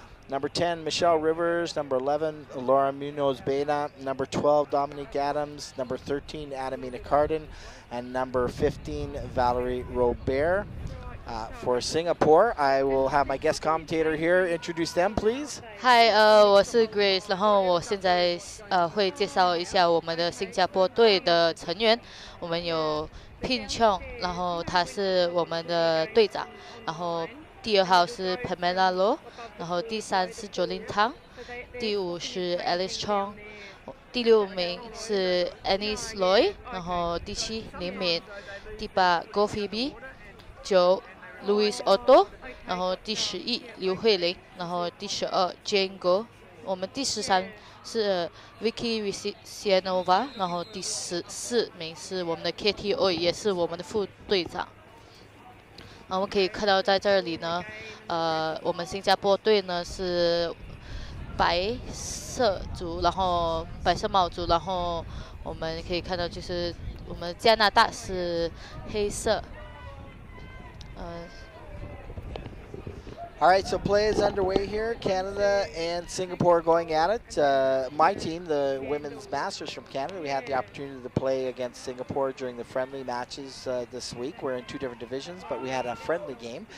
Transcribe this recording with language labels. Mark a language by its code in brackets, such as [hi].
[en] Number 10, Michelle Rivers. Number 11, Laura Munoz-Bena. Number 12, Dominique Adams. Number 13, Adamina Cardin. And number 15, Valerie Robert. For Singapore, I will have my guest commentator here introduce them, please. [zh] Hi， 我是 Grace， 然后我现在会介绍一下我们的新加坡队的成员。我们有 Pin Chong， 然后他是我们的队长，然后第2号是 Pamela Low， 然后第3是 Jolin Tang， 第5是 Alice Chong，第6名是 Annie Loy， 然后第7林敏，第8 Go Phoebe， 9 Louis Otto， 然后第11刘慧玲，然后第12 Jane Go， 我们第13是 Vicky Visianova， 然后第14名是我们的 KTO， 也是我们的副队长。然后我们可以看到在这里呢，我们新加坡队呢是白色族，然后白色帽族，然后我们可以看到就是我们加拿大是黑色。 [en] All right, so play is underway here. Canada and Singapore going at it. My team, the Women's Masters from Canada, we had the opportunity to play against Singapore during the friendly matches this week. We're in 2 different divisions, but we had a friendly game.